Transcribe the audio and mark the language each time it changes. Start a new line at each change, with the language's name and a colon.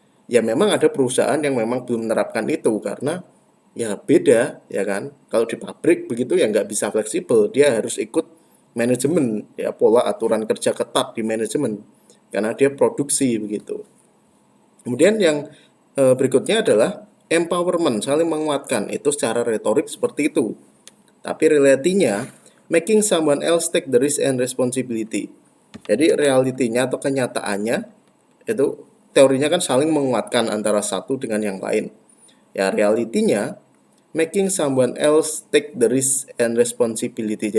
Indonesian: Ya memang ada perusahaan yang memang belum menerapkan itu karena ya beda, ya kan. Kalau di pabrik begitu ya nggak bisa fleksibel, dia harus ikut manajemen, ya, pola aturan kerja ketat di manajemen karena dia produksi begitu. Kemudian yang berikutnya adalah empowerment, saling menguatkan. Itu secara retorik seperti itu. Tapi realitinya
English: making someone else take the risk and responsibility.
Indonesian: Jadi realitinya atau kenyataannya itu teorinya kan saling menguatkan antara satu dengan yang lain. Ya, realitinya
English: making someone else take the risk and responsibility.